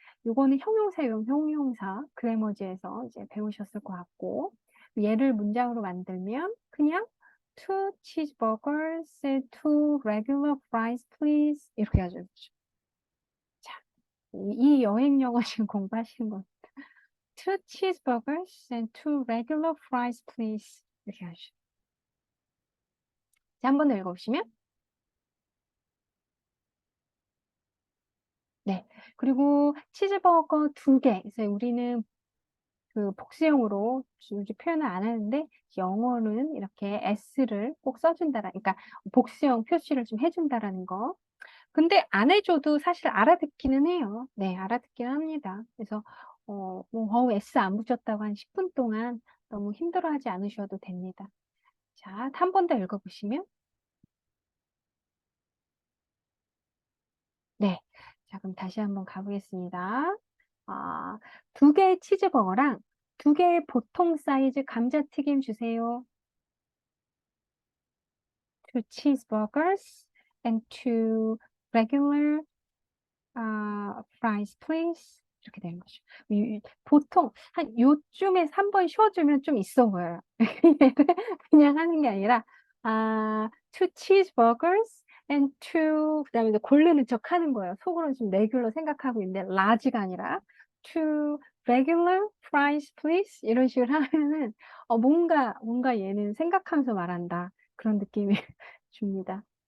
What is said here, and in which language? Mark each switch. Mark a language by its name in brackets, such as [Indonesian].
[Korean] 요거는 형용사용 형용사 그래머지에서 이제 배우셨을 것 같고, 얘를 문장으로 만들면 그냥 [English] two cheeseburgers and two regular fries please [Korean] 이렇게 하죠. 자, 이 여행 영어 지금 공부하시는 거. [English] two cheeseburgers and two regular fries please [Korean] 이렇게 하죠. 자, 한 번 더 읽어보시면. 네. 그리고 치즈버거 두 개. 그래서 우리는 그 복수형으로 이렇게 표현을 안 하는데 영어는 이렇게 S를 꼭 써준다라, 그러니까 복수형 표시를 좀 해준다라는 거. 근데 안 해줘도 사실 알아듣기는 해요. 네, 알아듣기는 합니다. 그래서 S 안 붙였다고 한 10분 동안 너무 힘들어하지 않으셔도 됩니다. 자, 한 번 더 읽어보시면. 네. 자, 그럼 다시 한번 가보겠습니다. 아, 두 개의 치즈버거랑 두 개의 보통 사이즈 감자튀김 주세요. [English] Two cheeseburgers and two regular fries, please. [Korean] 이렇게 되는 거죠. 보통 한 요쯤에 3번 쉬어주면 좀 있어 보여요. 그냥 하는 게 아니라 [English] two cheeseburgers and two, [Korean] 그다음에 이제 고르는 척 하는 거예요. 속으로는 지금 regular 생각하고 있는데 large가 아니라 [English] two regular fries, please [Korean] 이런 식으로 하면은 뭔가 얘는 생각하면서 말한다 그런 느낌이 줍니다.